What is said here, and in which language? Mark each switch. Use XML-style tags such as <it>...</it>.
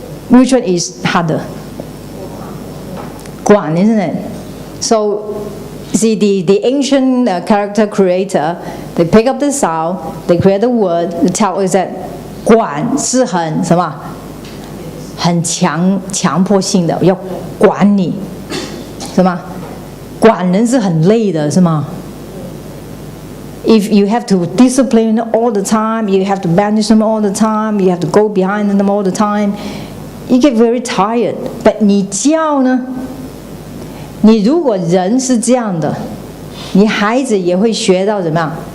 <en>Which one is harder? 管 isn't it? So, see the ancient character creator, they pick up the sound, they create the word, they tell us that</en> <zh>管是很什么？很强迫性的，要管你，是吗？管人是很累的，是吗？</zh> <en>If you have to discipline all the time, you have to banish them all the time, you have to go behind them all the time, you get very tired. But</en> <zh>你教呢？你如果人是这样的，你孩子也会学到怎么样？</zh>